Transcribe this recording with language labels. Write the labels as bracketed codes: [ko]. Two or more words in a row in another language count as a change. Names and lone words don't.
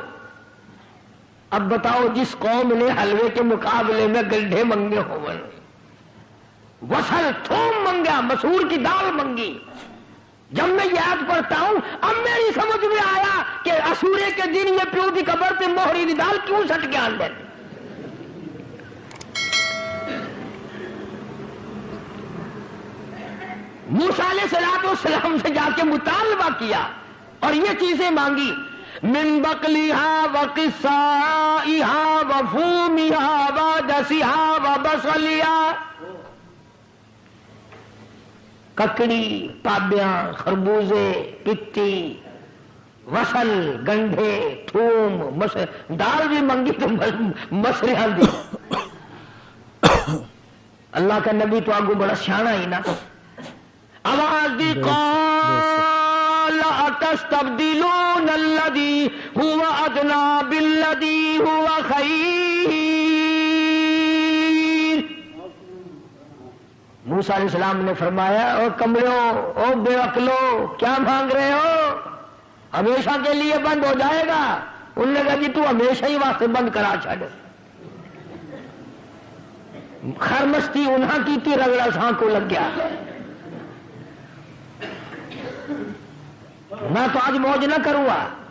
[ur] اب بتاؤ، جس قوم نے حلوے کے مقابلے میں گنڈھے منگے ہو، وصل تھوم منگا، مسور کی دال منگی، جب میں یہ آیت پڑھتا ہوں اب میری سمجھ میں آیا کہ اسورے کے دن یہ [pa] پیو دی قبر تے موہری دی دال کیوں سٹ کے آن دے۔ [ur] موسیٰ علیہ السلام سے جا کے مطالبہ کیا اور یہ چیزیں مانگی، [ar] من بقلیہا و قصائیہا و فومیہا و دسیہا و بسلیہا، [ur] ککڑی، پابیاں، خربوزے، پتی، وصل، گنڈھے، تھوم، [pa] دال بھی منگی تو مسریاں دی۔ اللہ کا نبی تو آگو بڑا سیاںا ہی نا، آواز دی، [ar] قال اتستبدلون الذی هو ادنی بالذی هو خیر۔ [ur] موسیٰ علیہ السلام نے فرمایا، [pa] او کملو، او بے عقلو، [ur] کیا مانگ رہے ہو؟ ہمیشہ کے لیے بند ہو جائے گا۔ انہوں نے کہا جی [pa] تو ہمیشہ ہی واسطے بند کرا چھڑ۔ [ur] خرمستی انہاں کی تھی، رگڑا ساں کو لگ گیا۔ میں تو آج موج نہ کروں گا۔